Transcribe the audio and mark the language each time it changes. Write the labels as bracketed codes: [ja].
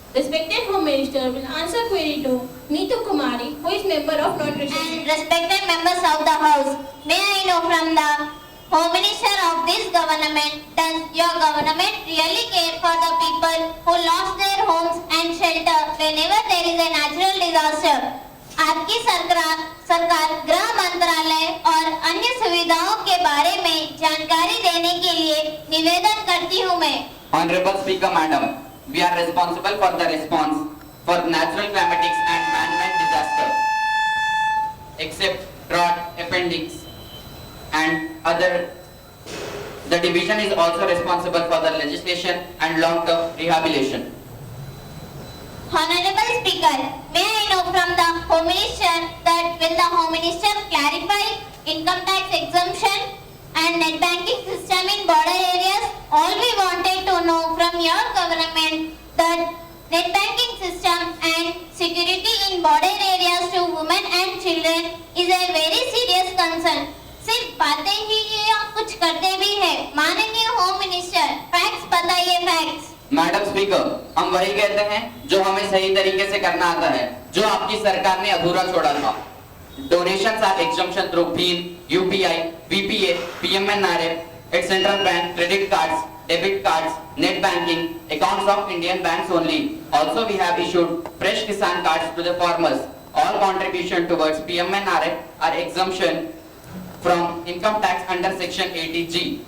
[en] Respected Home Minister will answer query to Neetu Kumari, who is member of non-Treasury. And respected members of the House, may I know from the Home Minister of this government, does your government really care for the people who lost their homes and shelter whenever there is a natural disaster? [hi] आपकी सरकार गृह मंत्रालय और अन्य सुविधाओं के बारे में जानकारी देने के लिए निवेदन करती हूँ मैं. [en] Honorable Speaker, Madam, we are responsible for the response for natural calamities and man-made disaster, except drought, appendix, and other. The division is also responsible for the legislation and long-term rehabilitation. Honorable Speaker, may I know from the Home Minister that will the Home Minister clarify income tax exemption and net banking system in border areas? All we wanted to know from your government that net banking system and security in border areas to women and children is a very serious concern. [hi] सिर्फ बातें ही या कुछ करते भी हैं. माननीय home minister, facts बताइए, facts. Madam speaker, हम वही कहते हैं जो हमें सही तरीके से करना आता है, जो आपकी सरकार ने अधूरा छोड़ा था. [en] Donations are exemption through BHIM, UPI, VPA, PMNRF, its central bank, credit cards, debit cards, net banking, accounts of Indian banks only. Also, we have issued fresh Kisan cards to the farmers. All contribution towards PMNRF are exemption from income tax under section 80G.